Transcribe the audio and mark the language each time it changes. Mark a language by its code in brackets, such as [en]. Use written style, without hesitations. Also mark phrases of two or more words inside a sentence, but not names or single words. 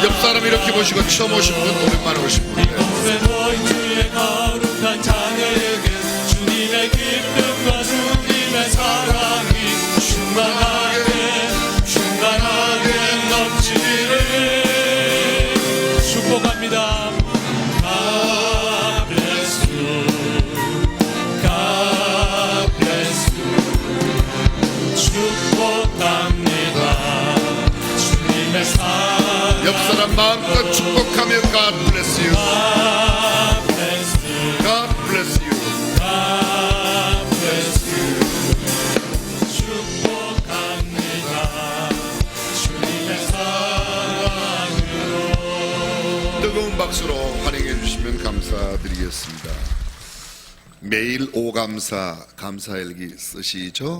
[ko] 옆 사람 이렇게 보시고 처음 오신 분, 오랜만에 오신 분. 네. 주의 거룩한 자녀에게 주님의 기쁨과 주님의 사랑이 충만하게 넘치기를 축복합니다. [en] God bless you. God bless you. [ko] 축복합니다. 주님의 사랑 옆 사람 마음껏 축복하며 [en] God bless you. God bless you. God bless you. God bless you. [ko] 축복합니다. 주님의 사랑으로. 뜨거운 박수로 환영해 주시면 감사드리겠습니다. 매일 오감사 감사일기 쓰시죠?